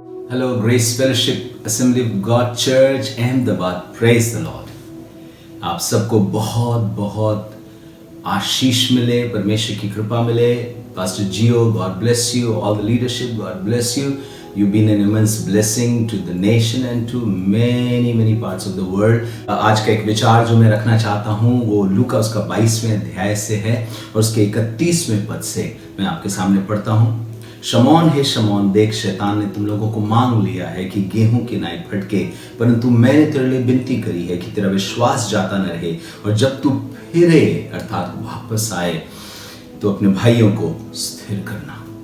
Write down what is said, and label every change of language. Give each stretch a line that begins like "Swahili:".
English: Hello, Grace Fellowship Assembly of God Church, Ahmedabad. Praise the Lord.
Hindi: आप सबको बहुत बहुत आशीष मिले, परमेश्वर की कृपा मिले.
English: Pastor Gio, God bless you. All the leadership, God bless you. You've been an immense blessing to the nation and to many parts of the world.
Hindi: आज का एक विचार जो मैं रखना चाहता हूँ वो लूका उसका 22वें अध्याय से है और उसके 31वें पद से मैं आपके सामने पढ़ता हूँ. शमौन हे शमौन, देख शैतान ने तुम लोगों को मांग लिया है कि गेहूं की नाई फटके, परंतु मैंने तेरे लिए विनती करी है कि तेरा विश्वास जाता न रहे, और जब तू फिरे अर्थात वापस आए तो अपने भाइयों को स्थिर करना.